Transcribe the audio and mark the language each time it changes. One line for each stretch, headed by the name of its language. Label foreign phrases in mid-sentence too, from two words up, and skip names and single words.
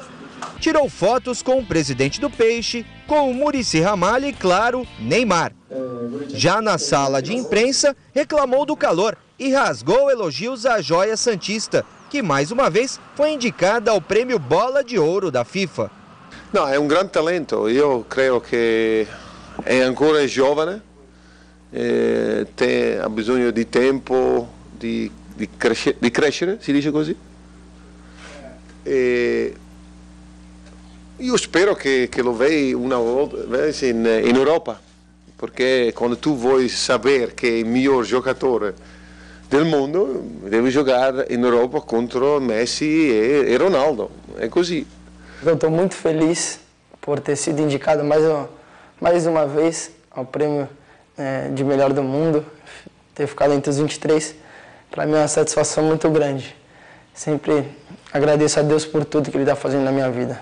Portuguese: Tirou fotos com o presidente do Peixe, com o Muricy Ramalho e, claro, Neymar. Já na sala de imprensa, reclamou do calor e rasgou elogios à joia santista, que mais uma vez foi indicada ao prêmio Bola de Ouro da FIFA.
Italian: No, è un gran talento, io credo che è ancora giovane, ha bisogno di tempo di crescere, si dice così. Io spero che lo vedi una volta in Europa, perché quando tu vuoi sapere che il miglior giocatore del mondo devi giocare in Europa contro Messi e Ronaldo, è così.
Portuguese: Eu estou muito feliz por ter sido indicado mais uma vez ao prêmio de melhor do mundo, ter ficado entre os 23, para mim é uma satisfação muito grande. sempre agradeço a Deus por tudo que Ele está fazendo na minha vida.